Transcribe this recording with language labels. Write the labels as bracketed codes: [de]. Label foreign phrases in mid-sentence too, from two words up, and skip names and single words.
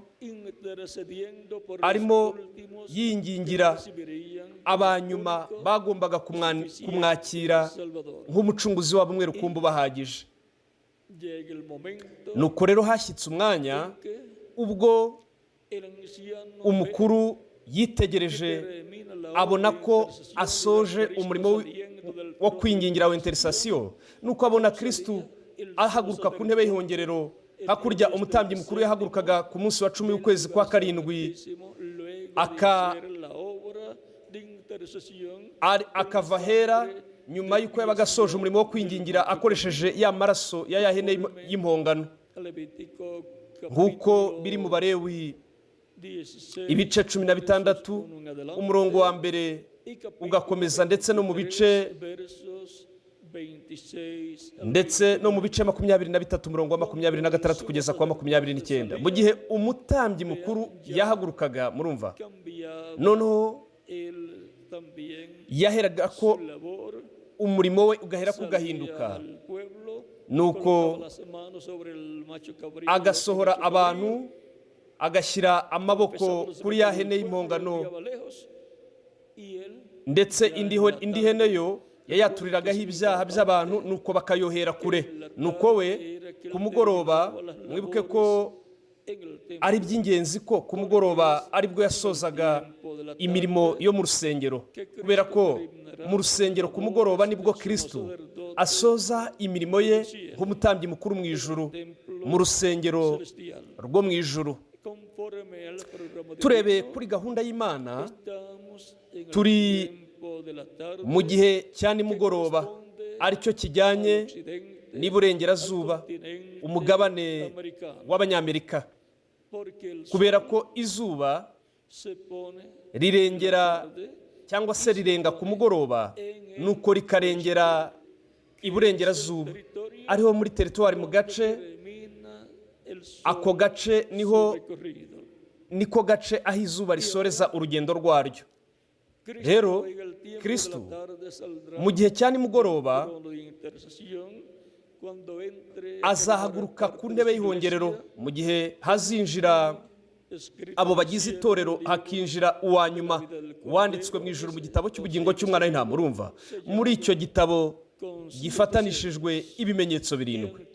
[es] intercediendo por [rw] arimo [es] los últimos [rw] yingingira [es] que recibirían [rw] abanyuma bagombaga kumwakira [es] Salvador. [rw] nk'umucunguzi wabo umwe rukumbi ubahagije. [es] Llega el momento [rw] Nuko rero hashyitse umwanya [es] que [rw] ubwo [es] el anciano [rw] umukuru yitegereje [es] termina la [rw] abona [es] obra de [rw] ko [es] intercesión [rw] asoje [es] de Cristo [rw] umurimo [es] saliendo del [rw] wo [es] trono. [rw] kwingingira wa intercession, nuko abona Kristo ahaguruka ku ntebe y'ihongerero, hakurya umutambyi mukuru yahagurukaga ku munsi wa 10 w'ukwezi kwa karindwi, [es] Luego [rw] aka- [es] de hacer la obra de intercesión, [rw] akava ahera nyuma y'uko yabaga asoje umurimo wo kwingingira akoresheje ya maraso ya ya hene y'impongano, [es] Levítico [rw] nk'uko biri mu Balewi 16, ibice 16 umurongo wa mbere ugakomeza, ndetse no mu bice [es] versos 26 [rw] ndetse no mu bice 23 umurongo wa 26 kugeza kwa 29. Mu gihe umutambyi mukuru yahagurukaga, murumva, [es] cambiaba [rw] noneho [es] él también [rw] yaheraga ko [es] su labor, [rw] umurimo we ugahera [es] salía [rw] kugahinduka, [es] al pueblo, [rw] nuko [es] colocaba las manos sobre el macho cabrío, [rw] agasohora [es] el macho [rw] abantu, agashyira amaboko [es] cabrío, [rw] kuri ya hene [es] el pueblo [rw] y'impongano, [es] lo enviaba lejos, y él [rw] ndetse indi hene yo yayaturiragaho ibyaha by'abantu, nuko bakayohera kure. Nuko we ku mugoroba, mwibuke ko [es] en el templo [rw] ari iby'ingenzi ko ku mugoroba aribwo yasozaga imirimo yo mu rusengero, kubera ko mu rusengero ku mugoroba nibwo Kristo asoza imirimo ye nk'umutambyi mukuru mu ijuru, mu rusengero [es] celestial. [rw] rwo mu ijuru. [es] Conforme al programa de [rw] Turebeye [es] Dios, [rw] kuri gahunda y'Imana, [es] estamos en el [rw] turi [es] tiempo de la tarde, [rw] mu gihe cya nimugoroba, aricyo kijyanye [es] occidente, [rw] n'iburengerazuba, [es] continente [rw] umugabane [es] americano, [rw] w'abanyamerika, [es] porque el sol [rw] kubera ko izuba [es] se pone [rw] rirengera cyangwa se rirenga ku mugoroba, nuko rikarengera iburengerazuba, ariho muri teritwari mu gace, [es] termina el sol [rw] ako gace [es] recorrido. [rw] niko gace aho izuba risoreza urugendo rwaryo. [es] Cristo [rw] Rero [es] llega el tiempo [rw] Kristo [es] de la tarde [rw] mu gihe cya nimugoroba azahaguruka ku ntebe y'ihongerero mu gihe hazinjira abo bagize itorero, hakinjira uwa nyuma wanditswe mu ijuru mu gitabo cy'ubugingo cy'umwana w'intama. Urumva, muri icyo gitabo gifatanishijwe ibimenyetso birindwi.